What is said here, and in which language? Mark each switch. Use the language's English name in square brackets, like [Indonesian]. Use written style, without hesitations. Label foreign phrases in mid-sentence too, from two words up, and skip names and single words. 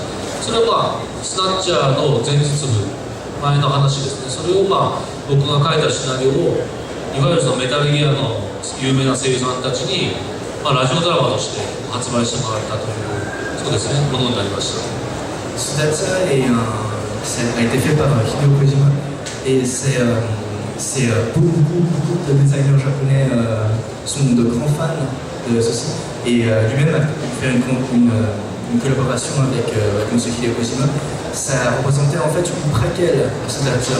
[Japanese] それはスナッチャーの前日部、前の話ですね。それを僕が書いたシナリオをいわゆるそのメタルギアの有名な声優さんたちに、ラジオドラマとして発売してもらったという、そうですね、ものになりました。 [French] スナッチャー a été fait par Hideo Kojima et c'est beaucoup de designers japonais sont de grands fans de ceci. Et lui-même a pu faire une collaboration avec M. Hideo Kojima. Ça représentait en fait une préquelle à ce Snatcher.